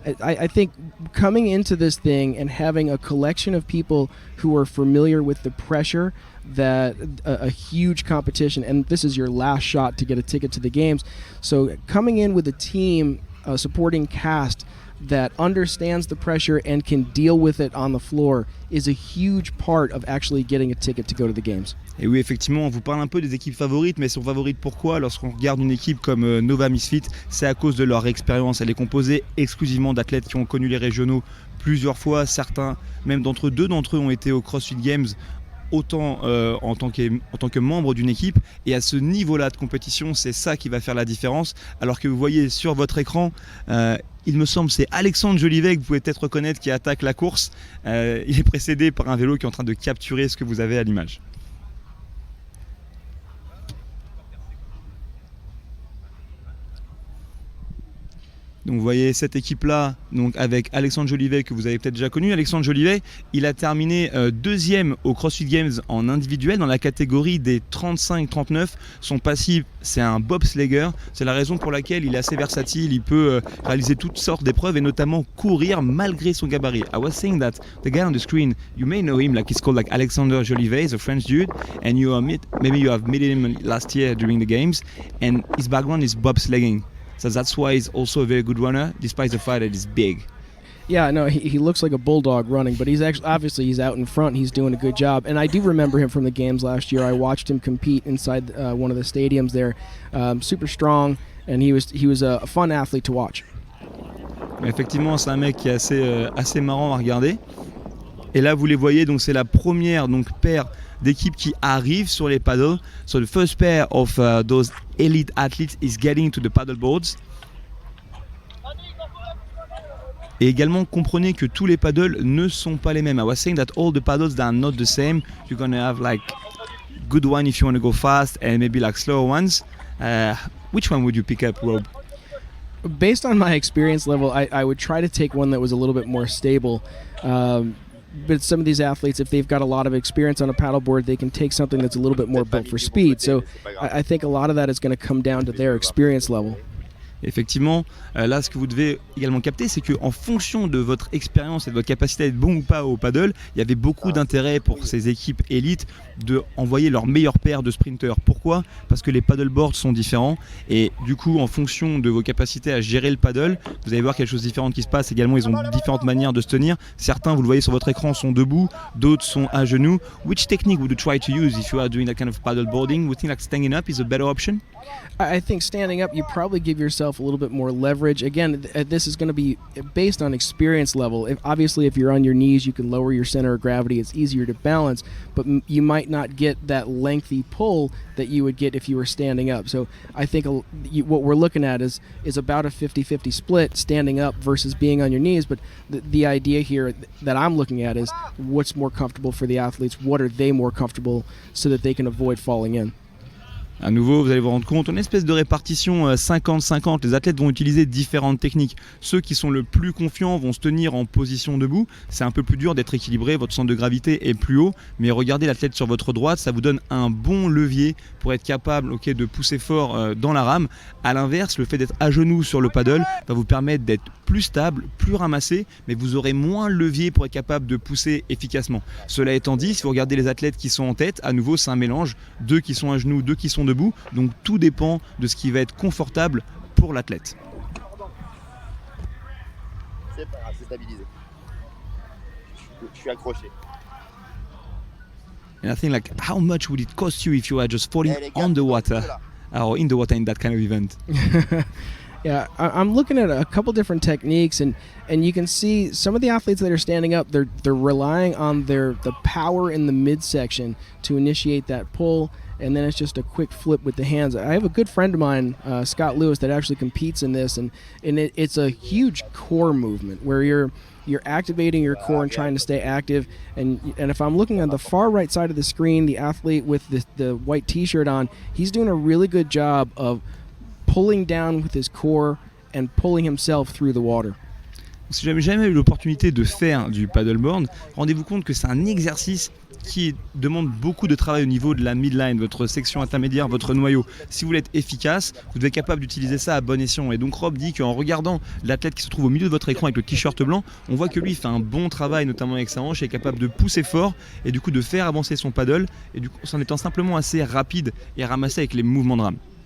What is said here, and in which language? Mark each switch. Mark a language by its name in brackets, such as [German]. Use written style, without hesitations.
[English] I think coming into this thing and having a collection of people who are familiar with the pressure that a huge competition, and this is your last shot to get a ticket to the games. So coming in with a team, a supporting cast that understands the pressure and can deal with it on the floor is a huge part of actually getting a ticket to go to the games. [French] Et oui, effectivement, on vous parle un peu des équipes favorites, mais elles sont favorites pourquoi? Lorsqu'on regarde une équipe comme Nova Misfit, c'est à cause de leur expérience. Elle est composée exclusivement d'athlètes qui ont connu les régionaux plusieurs fois. Certains, même deux d'entre eux ont été au CrossFit Games, autant en tant que membre d'une équipe, et à ce niveau-là de compétition, c'est ça qui va faire la différence. Alors que vous voyez sur votre écran, il me semble c'est Alexandre Jolivet que vous pouvez peut-être reconnaître qui attaque la course. Il est précédé par un vélo qui est en train de capturer ce que vous avez à l'image. Donc vous voyez cette équipe-là, donc avec Alexandre Jolivet que vous avez peut-être déjà connu. Alexandre Jolivet, il a terminé deuxième au CrossFit Games en individuel dans la catégorie des 35-39. Son passif, c'est un bobslegger. C'est la raison pour laquelle il est assez versatile. Il peut réaliser toutes sortes d'épreuves et notamment courir malgré son gabarit. [English] I was saying that the guy on the screen, you may know him, like he's called like Alexander Jolivet, he's a French dude, and maybe you have met him last year during the games, and his background is bobsledding. So that's why he's also a very good runner, despite the fact that he's big. Yeah, no, he looks like a bulldog running, but he's actually obviously he's out in front. He's doing a good job, and I do remember him from the games last year. I watched him compete inside one of the stadiums there. Super strong, and he was a fun athlete to watch. [French] Effectivement, c'est un mec qui est assez marrant à regarder. Et là, vous les voyez, donc c'est la première paire d'équipes qui arrivent sur les paddles. [English] So the first pair of those elite athletes is getting to the paddle boards. [French] Et également, comprenez que tous les paddles ne sont pas les mêmes. [English] I was saying that all the paddles are not the same. You're gonna have like good one if you want to go fast and maybe like slower ones. Which one would you pick up, Rob? Based on my experience level, I would try to take one that was a little bit more stable. But some of these athletes, if they've got a lot of experience on a paddleboard, they can take something that's a little bit more built for speed. So I think a lot of that is going to come down to their experience level. [French] Effectivement, là ce que vous devez également capter, c'est qu'en fonction de votre expérience et de votre capacité à être bon ou pas au paddle, il y avait beaucoup d'intérêt pour ces équipes élites de envoyer leur meilleure paire de sprinters. Pourquoi ? Parce que les paddleboards sont différents et du coup en fonction de vos capacités à gérer le paddle, vous allez voir quelque chose de différent qui se passe. Également, ils ont différentes manières de se tenir. Certains, vous le voyez sur votre écran, sont debout, d'autres sont à genoux. [English] Which technique would you try to use if you are doing that kind of paddleboarding? Would you think like standing up is a better option? I think standing up, you probably give yourself yourself a little bit more leverage. Again, this is going to be based on experience level. Obviously, if you're on your knees, you can lower your center of gravity. It's easier to balance, but you might not get that lengthy pull that you would get if you were standing up. So I think what we're looking at is about a 50-50 split, standing up versus being on your knees. But the idea here that I'm looking at is what's more comfortable for the athletes, what are they more comfortable so that they can avoid falling in. [French] À nouveau, vous allez vous rendre compte, une espèce de répartition 50-50. Les athlètes vont utiliser différentes techniques. Ceux qui sont le plus confiants vont se tenir en position debout. C'est un peu plus dur d'être équilibré, votre centre de gravité est plus haut. Mais regardez l'athlète sur votre droite, ça vous donne un bon levier pour être capable de pousser fort dans la rame. A l'inverse, le fait d'être à genoux sur le paddle va vous permettre d'être plus stable, plus ramassé, mais vous aurez moins le levier pour être capable de pousser efficacement. Cela étant dit, si vous regardez les athlètes qui sont en tête, à nouveau c'est un mélange, 2 qui sont à genoux, 2 qui sont debout, donc tout dépend de ce qui va être confortable pour l'athlète. C'est pas grave, c'est stabilisé. Je suis accroché. [English] And I think like, how much would it cost you if you were just falling on the water or in the water in that kind of event? Yeah, I'm looking at a couple different techniques, and you can see some of the athletes that are standing up, they're relying on the power in the midsection to initiate that pull, and then it's just a quick flip with the hands. I have a good friend of mine, Scott Lewis, that actually competes in this, and it's a huge core movement where you're activating your core and trying to stay active. And if I'm looking on the far right side of the screen, the athlete with the white t-shirt on, he's doing a really good job of pulling down with his core and pulling himself through the water. [French] Si vous n'avez jamais eu l'opportunité de faire du paddleboard, rendez-vous compte que c'est un exercice qui demande beaucoup de travail au niveau de la midline, votre section intermédiaire, votre noyau. Si vous voulez être efficace, vous devez être capable d'utiliser ça à bon escient. Et donc Rob dit qu'en regardant l'athlète qui se trouve au milieu de votre écran avec le t-shirt blanc, on voit que lui fait un bon travail, notamment avec sa hanche, et est capable de pousser fort et du coup de faire avancer son paddle, et du coup en étant simplement assez rapide et ramassé avec les mouvements de rame.